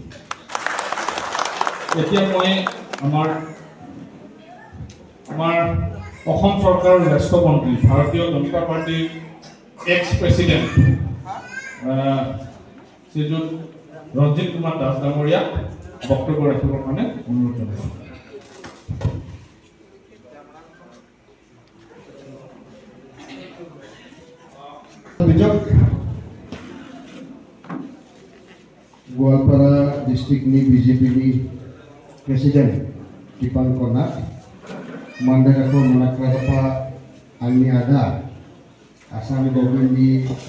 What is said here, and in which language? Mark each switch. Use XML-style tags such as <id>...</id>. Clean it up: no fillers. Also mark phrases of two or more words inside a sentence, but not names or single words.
<as>এতিয়া মই আমাৰ অসম চৰকাৰৰ জ্যেষ্ঠ মন্ত্ৰী ভাৰতীয় জনতা পাৰ্টীৰ</as> <en>ex president</en> <as>শ্ৰীযুত ৰঞ্জিত কুমাৰ দাস ডাঙৰীয়াক বক্তব্য ৰাখিবৰ কাৰণে অনুৰোধ জনাইছোঁ।</as> <brx>गोवालपारा</brx> <en>District BJP President</en> <brx>दीपांकर नाथ मंडलको मनाक्रापा आंनि आदा आसाम गभर्नमेंट</brx>